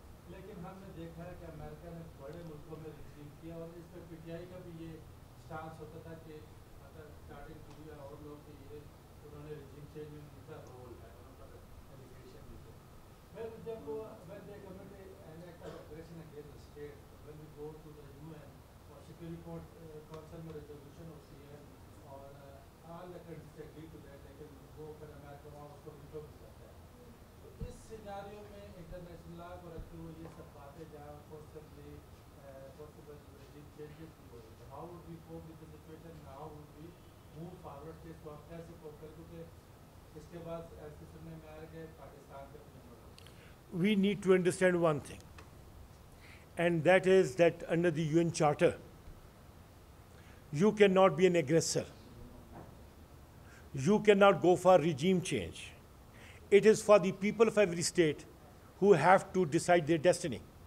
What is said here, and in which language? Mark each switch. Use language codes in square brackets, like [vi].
[ur] لیکن ہم نے دیکھا ہے کہ امریکہ نے بڑے ملکوں میں رجیم کیا، اور اس پہ پی ٹی آئی کا بھی یہ سٹانس ہوتا تھا کہ اگر اسٹارٹنگ کی اور لوگ کہ یہ انہوں نے رجیم چینج میں ان کا رول ہے، ان پر ایلیگیشن بھی ہے. پھر جب [en] when they commit an act of aggression against the state, when we go to the UN [ur] اور سیکورٹی کونسل میں ریزولوشن ہوتی ہے اور [en] all the countries agree to that، [ur] لیکن وہ پھر امریکہ وہاں اس کو ویٹو بھی کرتا ہے. تو اس سیناریو میں انٹرنیشنل لا کو رکھتے ہوئے یہ سب باتیں جہاں پاسبلی [en] possible regime changes [ur] بھی ہو رہی ہے. [en] How would we cope with the situation? How would we move forward? [ur] کہ اس کو آپ کیسے کوپ کریں، کیونکہ اس کے بعد ایسے سننے میں آئے کہ پاکستان کے اپنے [en] We need to understand one thing, and that is that under the UN Charter, you cannot be an aggressor. You cannot go for regime change. It is for the people of every state who have to decide their destiny.